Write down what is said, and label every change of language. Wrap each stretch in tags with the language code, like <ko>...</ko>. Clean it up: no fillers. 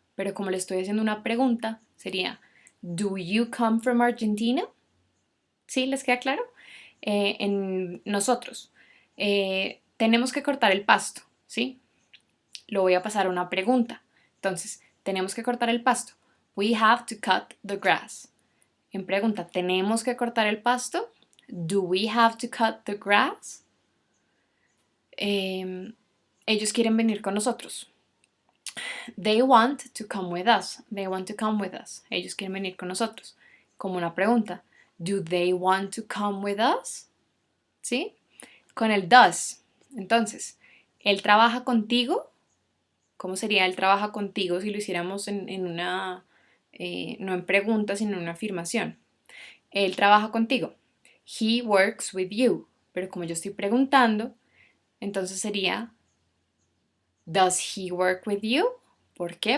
<es>Pero como le estoy haciendo una pregunta, sería</es> <en>Do you come from Argentina?</en> <es>¿Sí? ¿Les queda claro? En nosotros. Tenemos que cortar el pasto, ¿sí? Lo voy a pasar a una pregunta. Entonces, tenemos que cortar el pasto.</es> <en>We have to cut the grass.</en> <es>En pregunta, ¿tenemos que cortar el pasto?</es> <en>Do we have to cut the grass?</en> <es>Ellos quieren venir con nosotros.</es> <en>They want to come with us. They want to come with us.</en> <es>Ellos quieren venir con nosotros. Como una pregunta.</es> <en>Do they want to come with us?</en> <es>¿Sí? Con el does. Entonces, él trabaja contigo. ¿Cómo sería él trabaja contigo si lo hiciéramos en una, no en pregunta, sino en una afirmación? Él trabaja contigo.</es> <en>He works with you.</en> <es>Pero como yo estoy preguntando, entonces sería,</es> <en>does he work with you?</en> <es>¿Por qué?</es>